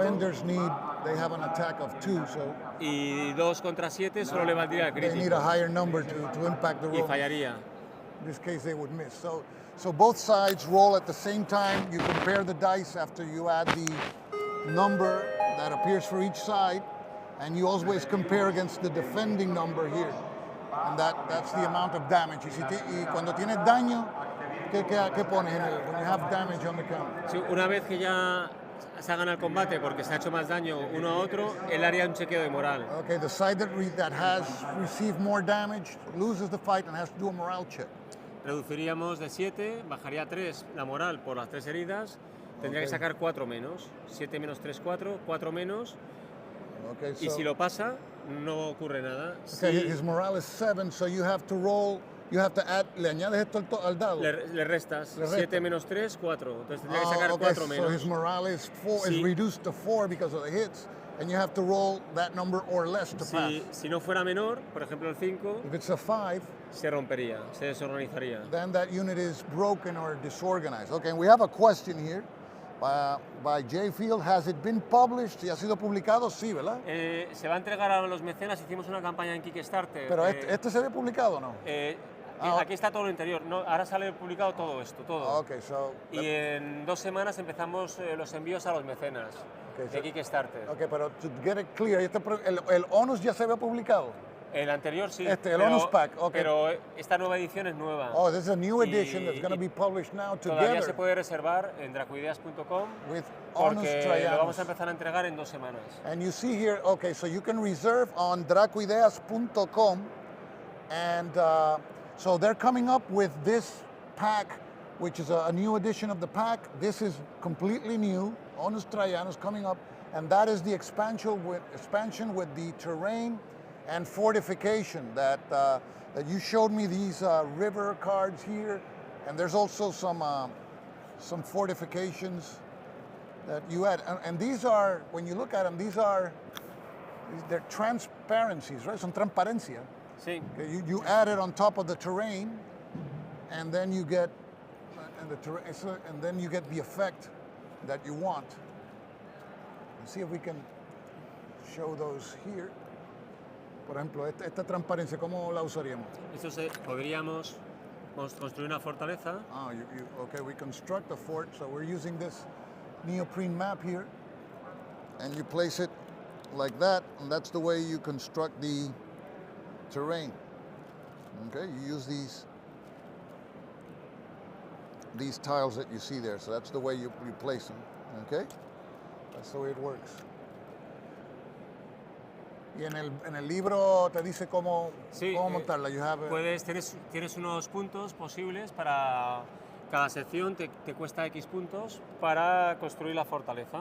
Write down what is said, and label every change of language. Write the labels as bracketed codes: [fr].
[en] Defenders they have an attack of 2, so [es] Y 2 contra 7 solo le valdría el [en] they need [es] crítico. [en] a higher number to impact the [es] Y [en] roll. [es] fallaría. [en] In this case, they would miss. So both sides roll at the same time. You compare the dice after you add the number that appears for each side, and you always compare against the defending number here. And that's the amount of damage. [es] Y cuando tienes daño, ¿qué pones [en] when you have damage on the count? [es] Sí, una vez que ya se hagan el combate porque se ha hecho más daño uno a otro, él haría un chequeo de moral. [en] Okay, the side that has received more damage loses the fight and has to do a morale check. [es] Reduciríamos de 7, bajaría 3 la moral por las 3 heridas, tendría que sacar 4 menos. 7 menos 3, 4, 4 menos. [en] Okay, [es] y si lo pasa, no ocurre nada. [en] Okay, his morale is 7, so you have to roll, you have to add, [es] le añades esto al dado. Le restas. 7 menos 3, 4. Entonces tendría que sacar 4 menos. [en] So his morale is 4, is reduced to 4 because of the hits, and you have to roll that number or less to pass. [es] Si no fuera menor, por ejemplo el 5, [en] if it's a 5, [es] se rompería, se desorganizaría. [en] Then that unit is broken or disorganized. Okay, and we have a question here by J. [es] Field. [en] Has it been published? [es] ¿Y ha sido publicado? Sí, ¿verdad? Se va a entregar a los mecenas. Hicimos una campaña en Kickstarter. ¿Pero este se ve publicado o no? Aquí está todo lo interior. No, ahora sale publicado todo esto, todo. [en] Okay, so [es] y en 2 semanas empezamos los envíos a los mecenas de Kickstarter. Okay, pero [en] to get it clear, [es] el Onus ya se ve publicado. El anterior sí, el Onus Pack, okay. Pero esta nueva edición es nueva. [en] Oh, this is a new edition that's going to be published now together. [es] Todavía se puede reservar en dracuideas.com porque lo vamos a empezar a entregar en 2 semanas. [en] And you see here, okay, so you can reserve on dracuideas.com, and so they're coming up with this pack, which is a new edition of the pack. This is completely new. Onus Traianus coming up, and that is the expansion with the terrain and fortification that you showed me these river cards here, and there's also some fortifications that you add, and these are, when you look at them, they're transparencies, right? [es] Son transparencia. Sí. [en] Okay, you add it on top of the terrain, and then you get and then you get the effect that you want. Let's see if we can show those here. [es] Por ejemplo, esta transparencia, ¿cómo la usaríamos? Podríamos construir una fortaleza. [en] Okay, we construct a fort, so we're using this neoprene map here, and you place it like that, and that's the way you construct the terrain. Okay, you use these tiles that you see there, so that's the way you place them. Okay, that's the way it works. [es] Y en el libro te dice cómo montarla. Tienes unos puntos posibles para cada sección, te cuesta X puntos para construir la fortaleza.